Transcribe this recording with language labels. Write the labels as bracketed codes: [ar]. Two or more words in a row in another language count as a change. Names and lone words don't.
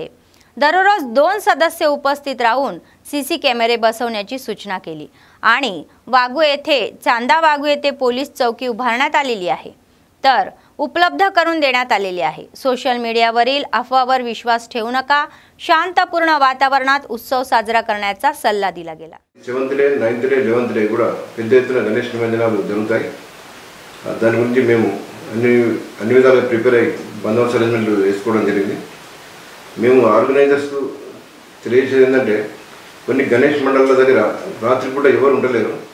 [mr] दररोज 2 सदस्य उपस्थित राहून सीसी कॅमेरे बसवण्याची सूचना केली आणि वाघू येथे चांदा वाघू येथे पोलीस चौकी उभारण्यात आलेली आहे, तर उपलब्ध करून देण्यात आलेली आहे. सोशल मीडियावरील अफवावर विश्वास ठेवू नका. शांतपूर्ण वातावरणात उत्सव साजरा करण्याचा सल्ला दिला गेला. [te] 7th డే 9th డే 11th డే కూడా పెద్ద ఎత్తున గణేష్ నిమజ్జనాలు జరుగుతాయి. దాని గురించి మేము అన్ని విధాలుగా ప్రిపేర్ అయ్యి బందోబస్తు అరేంజ్మెంట్లు వేసుకోవడం జరిగింది. మేము ఆర్గనైజర్స్ తెలియజేసేది ఏంటంటే కొన్ని గణేష్ మండలాల దగ్గర రాత్రిపూట ఎవరు ఉండలేరు.